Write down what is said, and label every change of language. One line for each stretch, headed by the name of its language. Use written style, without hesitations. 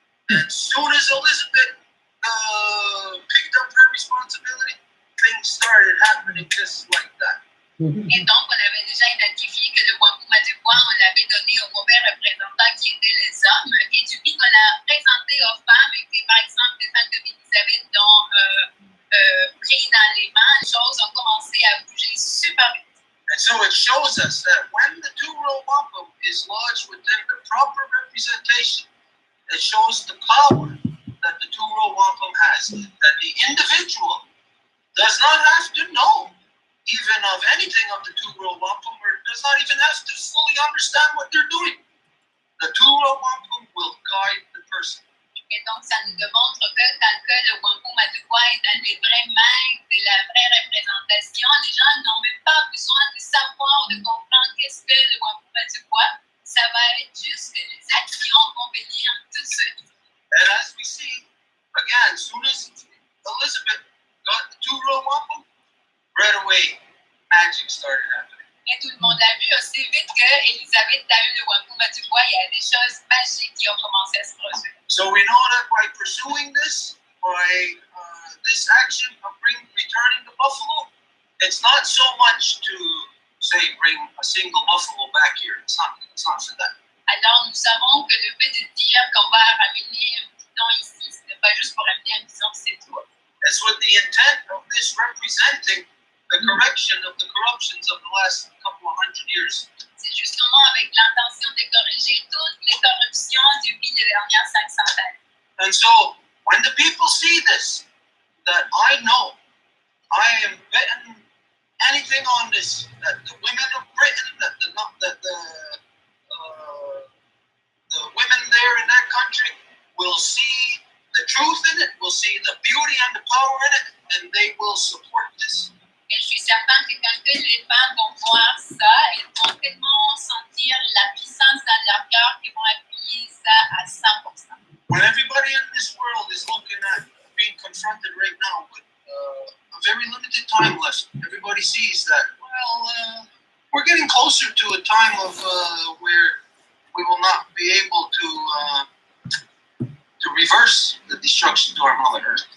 English: And as soon as Elizabeth picked up her responsibility, things started happening just like that.
French: Et donc, on avait déjà identifié que le Wampum Adéquat, on l'avait donné aux mauvais représentants qui étaient les hommes. Et depuis qu'on l'a présenté aux femmes, et puis par exemple, les femmes comme Elisabeth l'ont pris dans les mains, les choses ont commencé à bouger super vite.
English: And so it shows us that when the two-row wampum is lodged within the proper representation, it shows the power that the two-row wampum has. That the individual does not have to know even of anything of the two-row wampum, or does not even have to fully understand what they're doing. The two-row wampum will guide the person.
French: Et donc, ça nous démontre que dans le cas de Wampum Adéquat et dans les vrais mains de la vraie représentation, les gens n'ont même pas besoin de savoir ou de comprendre qu'est-ce que le Wampum Adéquat. Ça va être juste que les actions vont venir tout de suite.
English: And as we see, again, as soon as Elizabeth got the two-row wampum, right away, magic started happening.
French: Et tout le monde a vu aussi vite qu'Elisabeth a eu le Wampum Adéquat, il y a des choses magiques qui ont commencé à se produire.
English: So we know that by pursuing this, by this action of returning the buffalo, it's not so much to say bring a single buffalo back here. It's not for that.
French: Alors nous savons que le fait de dire qu'on va ramener un bidon ici, ce n'est pas juste pour ramener un bidon, c'est tout.
English: It's with the intent of this representing the correction of the corruptions of the last couple of hundred years.
French: C'est justement avec l'intention de corriger toutes les corruptions depuis les dernières 500 années.
English: And so, when the people see this, that I know I am betting anything on this, that the women of Britain, that the women there in that country will see the truth in it, will see the beauty and the power in it, and they will support this.
French: Et je suis certaine que quand les femmes vont voir ça, elles vont tellement sentir la puissance dans leur cœur qu'ils vont appuyer ça à 100%.
English: When everybody in this world is looking at being confronted right now with a very limited time left, everybody sees that, well, we're getting closer to a time of where we will not be able to reverse the destruction to our Mother Earth.